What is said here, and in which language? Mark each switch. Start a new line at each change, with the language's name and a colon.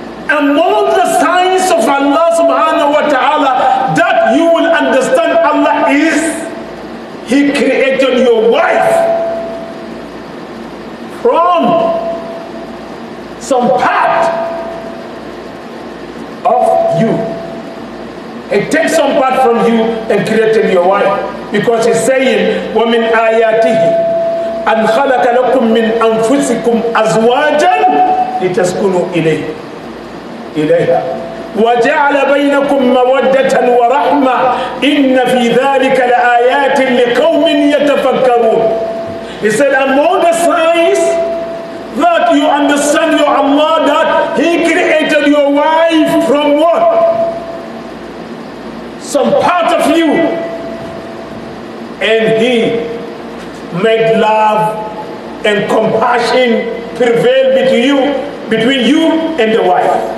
English: Among the signs of Allah subhanahu wa ta'ala that you will understand Allah is He created your wife from some part of you. He takes some part from you and created your wife, because He's saying,
Arabic: وَمِنْ آيَاتِهِ أَنْ خَلَقَ لَكُم مِّنْ أَنفُسِكُمْ أَزْوَاجًا لِتَسْكُنُوا إِلَيْهَا وَجَعَلَ بَيْنَكُم مَّوَدَّةً وَرَحْمَةً إِنَّ فِي ذَلِكَ لَآيَاتٍ لِقَوْمٍ يَتَفَكَّرُونَ.
English: He said, among the signs that you understand your Allah, that He created your wife from what? Some part of you, and He made love and compassion prevail between you and the wife.